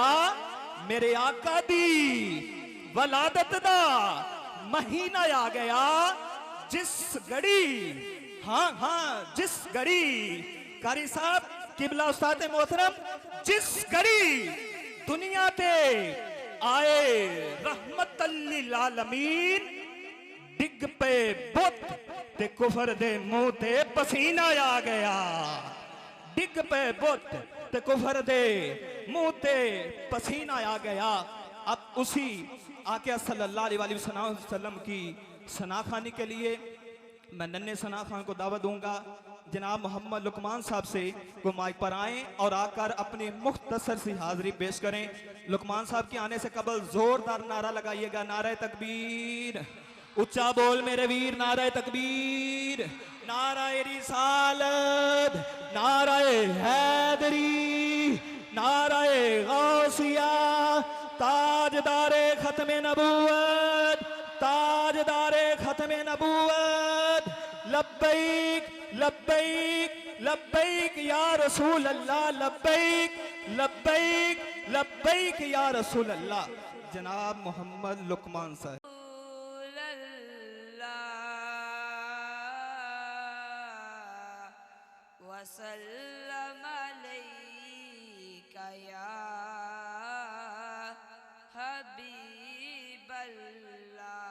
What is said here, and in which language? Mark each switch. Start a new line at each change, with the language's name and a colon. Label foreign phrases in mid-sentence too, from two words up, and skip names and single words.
Punjabi: میرے آقا دی ولادت دا مہینہ آ گیا. جس گھڑی، ہاں ہاں جس گھڑی، قاری صاحب قبلہ استاد محترم، جس گھڑی دنیا تے آئے
Arabic: رحمة للعالمين,
Punjabi: ڈگ پے بت تے کفر دے منہ تے پسینہ آ گیا. ڈگ پے بت تے کفر دے منہ تے پسینہ آ گیا.
Urdu: اب اسی آقا
Arabic: صلى الله عليه وسلم
Urdu: کی ثناخوانی کے لیے میں ننھے ثنا خوان کو دعوت دوں گا جناب محمد لقمان صاحب سے وہ مائیک پر آئیں اور آ کر اپنی مختصر سی حاضری پیش کریں. لقمان صاحب کے آنے سے قبل زوردار نعرہ لگائیے گا، نعرہ تکبیر.
Punjabi: اچا بول میرے ویر,
Urdu: نعرہ تکبیر، نعرہ رسالت، نعرہ حیدری، نعرہ غوثیہ، تاجدار ختم نبوت، تاجدار ختم نبوت,
Arabic: لبيك لبيك لبيك يا رسول الله، لبيك لبيك لبيك يا رسول الله.
Urdu: جناب محمد لقمان صاحب.
Arabic: وسلم عليك يا حبيب الله.